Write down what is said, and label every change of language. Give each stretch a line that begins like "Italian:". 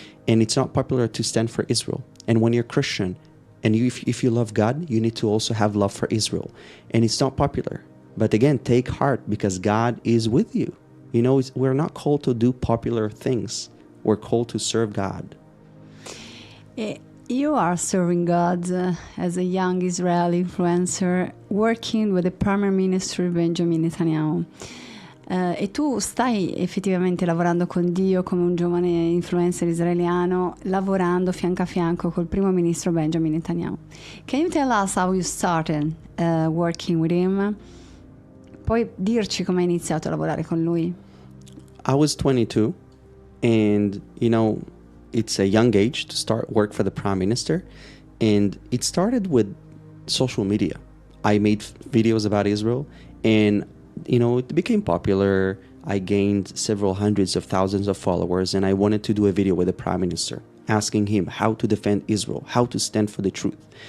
English: And it's not popular to stand for Israel. And when you're Christian, and if you love God, you need to also have love for Israel. And it's not popular. But again, take heart, because God is with you. You know, we're not called to do popular things. We're called to serve God. You are serving God as a young Israeli influencer working with the Prime Minister Benjamin Netanyahu.
Italian: E tu stai effettivamente lavorando con Dio come un giovane influencer israeliano, lavorando fianco a fianco col primo ministro Benjamin Netanyahu.
English: Can you tell us how you started working with him?
Italian: Puoi dirci come hai iniziato a lavorare con lui?
English: I was 22, and you know, it's a young age to start work for the prime minister, and it started with social media. I made videos about Israel, and you know, it became popular. I gained several hundreds of thousands of followers, and I wanted to do a video with the prime minister, asking him how to defend Israel, how to stand for the truth.